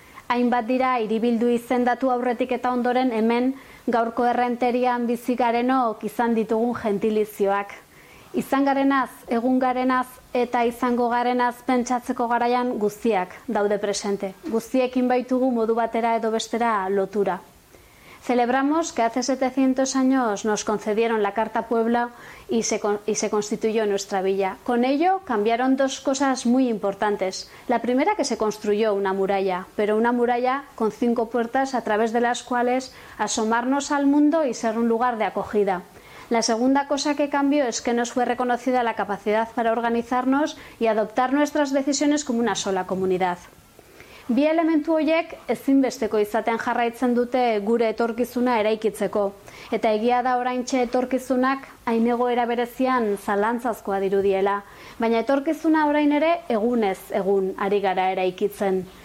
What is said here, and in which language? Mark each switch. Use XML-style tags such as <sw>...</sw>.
<eu>Hainbat dira hiribildu izendatu aurretik eta ondoren hemen gaurko Errenterian bizi garenok izan ditugun gentilizioak. Izan garenaz, egun garenaz eta izango garenaz pentsatzeko garaian guztiak daude presente. Guztiekin baitugu modu batera edo bestera lotura.</eu> <es>Celebramos que hace 700 años nos concedieron la Carta Puebla y se constituyó nuestra villa. Con ello cambiaron dos cosas muy importantes. La primera, que se construyó una muralla, pero una muralla con 5 puertas a través de las cuales asomarnos al mundo y ser un lugar de acogida. La segunda cosa que cambió es que nos fue reconocida la capacidad para organizarnos y adoptar nuestras decisiones como una sola comunidad.</es> <eu>Bi elementu horiek ezinbesteko izaten jarraitzen dute gure etorkizuna eraikitzeko. Eta egia da oraintxe etorkizunak hain egoera berezian zalantzazkoa dirudiela. Baina etorkizuna orain ere egunez egun ari gara eraikitzen.</eu>